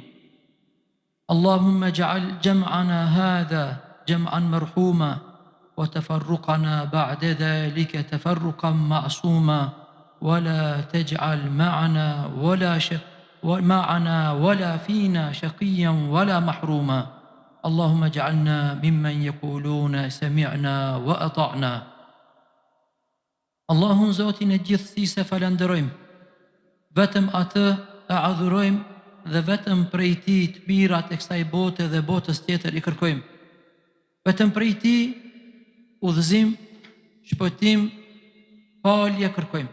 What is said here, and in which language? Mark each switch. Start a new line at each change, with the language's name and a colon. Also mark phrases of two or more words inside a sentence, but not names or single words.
Arabic: اللهم اجعل جمعنا هذا جمعا مرحوما وتفرقنا بعد ذلك تفرقا معصوما ولا تجعل معنا ولا فينا شقيا ولا محروما. اللهم اجعلنا ممن يقولون سمعنا وأطعنا.
Albanian: Allahun Zotin e gjithësisë falenderojmë, vetëm atë e adhurojmë dhe vetëm prej tij të mirat e kësaj bote dhe botës tjetër i kërkojmë. Vetëm prej tij udhëzim, shpëtim, falje kërkojmë.